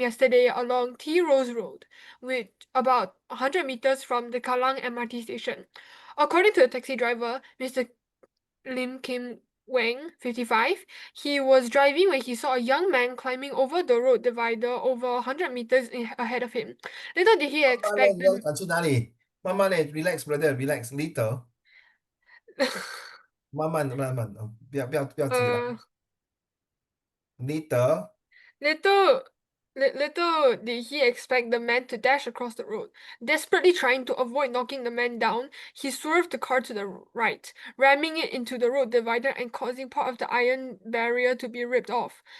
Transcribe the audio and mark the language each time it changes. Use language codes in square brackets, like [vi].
[en] yesterday along T Rose Road, which about 100 meters from the Kallang MRT station. According to the taxi driver, Mr. Lim Kim Wang, 55, he was driving when he saw a young man climbing over the road divider over 100 meters ahead of him. Little did he [zh] 慢慢 [en] expect [zh] 你要去哪里？慢慢的， [en] relax brother relax later， [zh] 慢慢，不要急啦 uh, [en] later。 little little did he expect the man to dash across the road. Desperately trying to avoid knocking the man down, he swerved the car to the right, ramming it into the road divider and causing part of the iron barrier to be ripped off.